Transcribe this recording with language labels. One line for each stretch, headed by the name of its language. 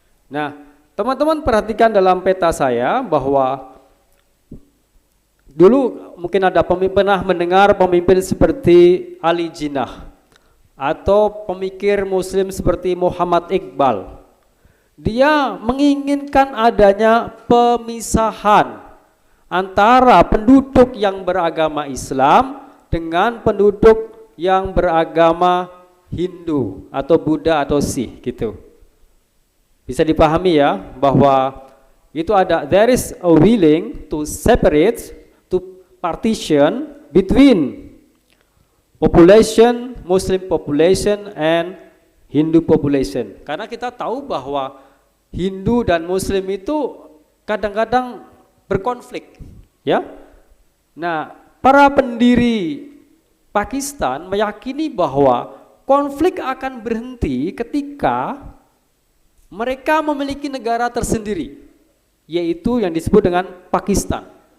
Indonesian: Nah, teman-teman perhatikan dalam peta saya bahwa dulu mungkin ada pernah mendengar pemimpin seperti Ali Jinnah atau pemikir Muslim seperti Muhammad Iqbal. Dia menginginkan adanya pemisahan antara penduduk yang beragama Islam dengan penduduk yang beragama Hindu atau Buddha atau Sikh gitu. Bisa dipahami ya bahwa itu ada,
English: there is a willing to separate, to partition between population, Muslim population and Hindu population.
Indonesian: Karena kita tahu bahwa Hindu dan Muslim itu kadang-kadang berkonflik, ya. Nah, para pendiri Pakistan meyakini bahwa konflik akan berhenti ketika mereka memiliki negara tersendiri, yaitu yang disebut dengan Pakistan.